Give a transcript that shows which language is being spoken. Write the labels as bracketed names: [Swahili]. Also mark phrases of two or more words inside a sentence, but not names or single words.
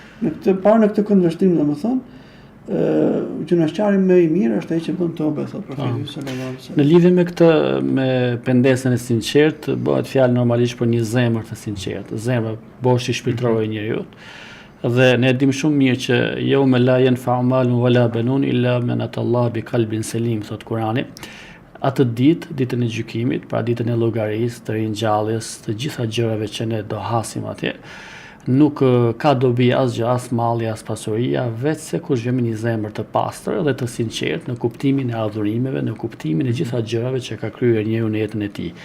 [Albanian] Në këtë kundërshtim, domethënë, gjunaqçari më i mirë është ai që bën tobe, thot profeti [Arabic] صلى الله عليه وسلم. [Albanian] Në lidhje me këtë, me pendesën e sinqertë, bëhet fjalë normalisht për një zemër të sinqertë. Zemra boshi shpirtërore e njeriu. Dhe ne dim shumë mirë që [Arabic] يوم لا ينفع مال ولا بنون إلا من أتى الله بقلب سليم, [Albanian] thot Kurani. Atë ditë, ditën e gjykimit, pra ditën e llogarisë, të ringjalljes, të gjitha gjërave që ne do hasim atje, nuk ka dobi asgjë, as malli, as pasuria, vetëse kush vjen me një zemër të pastër dhe të sinqertë në kuptimin e adhurimeve, në kuptimin e gjitha gjërave që ka kryer njeriu në jetën e tij.